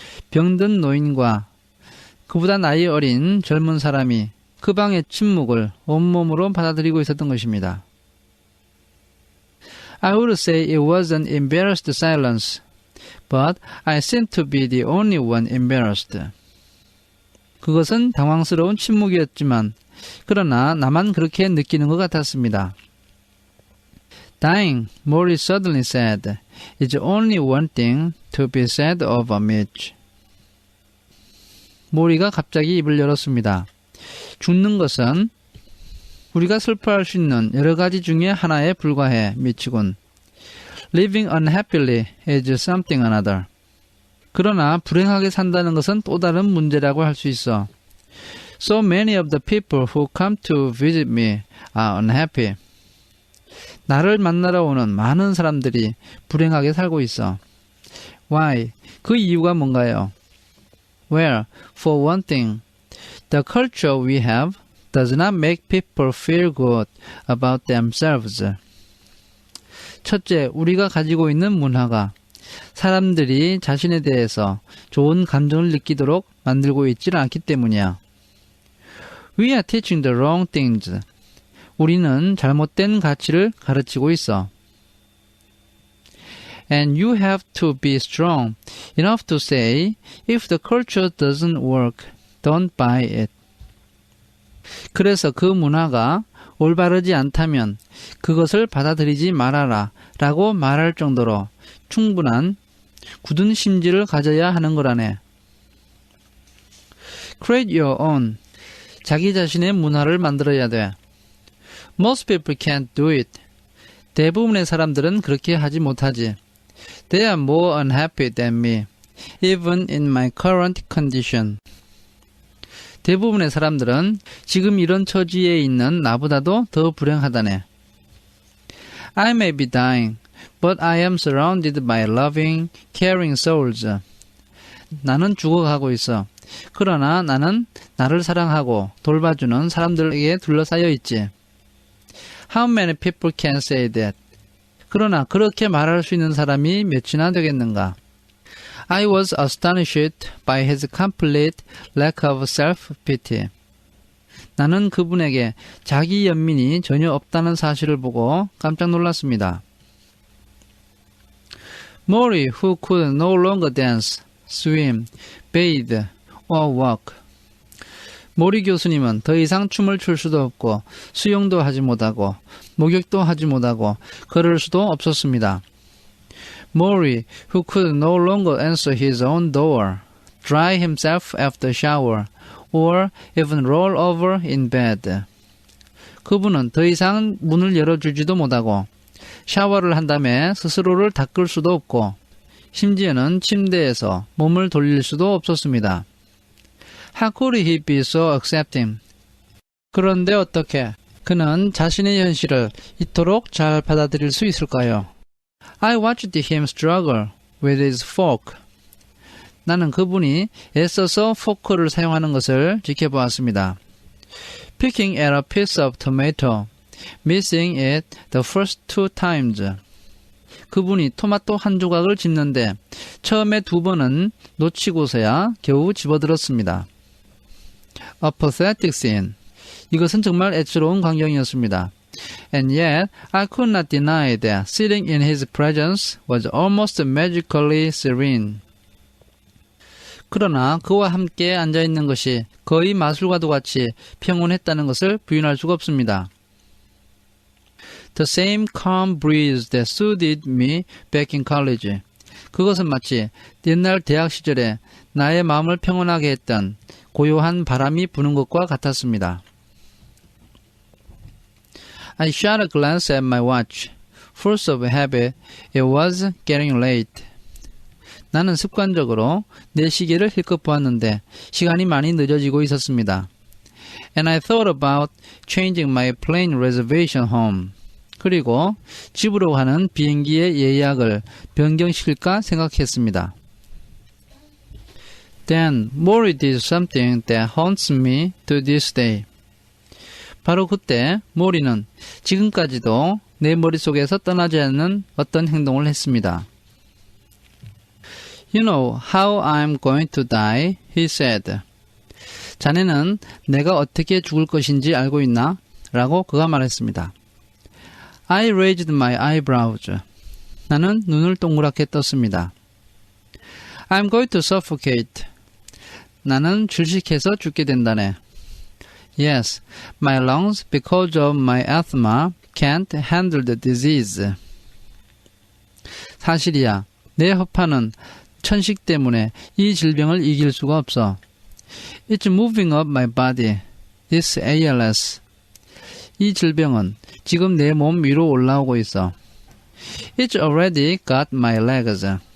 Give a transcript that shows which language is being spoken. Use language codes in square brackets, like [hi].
[ko] 병든 노인과 그보다 나이 어린 젊은 사람이 그 방의 침묵을 온몸으로 받아들이고 있었던 것입니다. [en] I would say it was an embarrassed silence, but I seemed to be the only one embarrassed. [ko] 그것은 당황스러운 침묵이었지만 그러나 나만 그렇게 느끼는 것 같았습니다. [en] Dying, Maury suddenly said, is only one thing to be said of a Mitch. [ko] 모리가 갑자기 입을 열었습니다. 죽는 것은 우리가 슬퍼할 수 있는 여러 가지 중에 하나에 불과해, 미치군. [en] Living unhappily is something another. [ko] 그러나 불행하게 산다는 것은 또 다른 문제라고 할 수 있어. [en] So many of the people who come to visit me are unhappy. [ko] 나를 만나러 오는 많은 사람들이 불행하게 살고 있어. [en] Why? [ko] 그 이유가 뭔가요? [en] Well, for one thing, the culture we have does not make people feel good about themselves. [ko] 첫째, 우리가 가지고 있는 문화가 사람들이 자신에 대해서 좋은 감정을 느끼도록 만들고 있지는 않기 때문이야. [en] We are teaching the wrong things. [ko] 우리는 잘못된 가치를 가르치고 있어. [en] And you have to be strong enough to say, if the culture doesn't work, don't buy it. [ko] 그래서 그 문화가 올바르지 않다면 그것을 받아들이지 말아라 라고 말할 정도로 충분한 굳은 심지를 가져야 하는 거라네. [en] Create your own. [ko] 자기 자신의 문화를 만들어야 돼. [en] Most people can't do it. [ko] 대부분의 사람들은 그렇게 하지 못하지. [en] They are more unhappy than me, even in my current condition. [ko] 대부분의 사람들은 지금 이런 처지에 있는 나보다도 더 불행하다네. [en] I may be dying, but I am surrounded by loving, caring souls. [ko] 나는 죽어가고 있어. 그러나 나는 나를 사랑하고 돌봐주는 사람들에게 둘러싸여 있지. [en] How many people can say that? [ko] 그러나 그렇게 말할 수 있는 사람이 몇이나 되겠는가? [en] I was astonished by his complete lack of self-pity. [ko] 나는 그분에게 자기 연민이 전혀 없다는 사실을 보고 깜짝 놀랐습니다. [en] Maury, who could no longer dance, swim, bathe, or walk. [ko] 모리 교수님은 더 이상 춤을 출 수도 없고 수영도 하지 못하고 목욕도 하지 못하고 걸을 수도 없었습니다. [en] Maury, who could no longer answer his own door, dry himself after shower, or even roll over in bed. [ko] 그분은 더 이상 문을 열어주지도 못하고 샤워를 한 다음에 스스로를 닦을 수도 없고 심지어는 침대에서 몸을 돌릴 수도 없었습니다. [en] How could he be so accepting? [ko] 그런데 어떻게 그는 자신의 현실을 이토록 잘 받아들일 수 있을까요? [en] I watched him struggle with his fork. [ko] 나는 그분이 애써서 포크를 사용하는 것을 지켜보았습니다. [en] Picking at a piece of tomato, missing it the first 2 times. [ko] 그분이 토마토 한 조각을 집는데 처음에 2번은 놓치고서야 겨우 집어들었습니다. [en] A pathetic scene. [ko] 이것은 정말 애처로운 광경이었습니다. [en] And yet, I could not deny that sitting in his presence was almost magically serene. [ko] 그러나 그와 함께 앉아있는 것이 거의 마술과도 같이 평온했다는 것을 부인할 수가 없습니다. [en] The same calm breeze that soothed me back in college. [ko] 그것은 마치 옛날 대학 시절에 나의 마음을 평온하게 했던 고요한 바람이 부는 것과 같았습니다. [en] I shot a glance at my watch. Force of habit, it was getting late. [ko] 나는 습관적으로 내 시계를 힐끗 보았는데 시간이 많이 늦어지고 있었습니다. [en] And I thought about changing my plane reservation home. [ko] 그리고 집으로 가는 비행기의 예약을 변경시킬까 생각했습니다. [en] Then Maury did something that haunts me to this day. [ko] 바로 그때 모리는 지금까지도 내 머릿속에서 떠나지 않는 어떤 행동을 했습니다. [en] You know how I'm going to die, he said. [ko] 자네는 내가 어떻게 죽을 것인지 알고 있나? 라고 그가 말했습니다. [en] I raised my eyebrows. [ko] 나는 눈을 동그랗게 떴습니다. [en] I'm going to suffocate. [ko] 나는 질식해서 죽게 된다네. [en] Yes, my lungs, because of my asthma, can't handle the disease. [ko] 사실이야. 내 허파는 천식 때문에 이 질병을 이길 수가 없어. [en] It's moving up my body. This ALS. [ko] 이 질병은 지금 내 몸 위로 올라오고 있어. [en] It's already got my legs.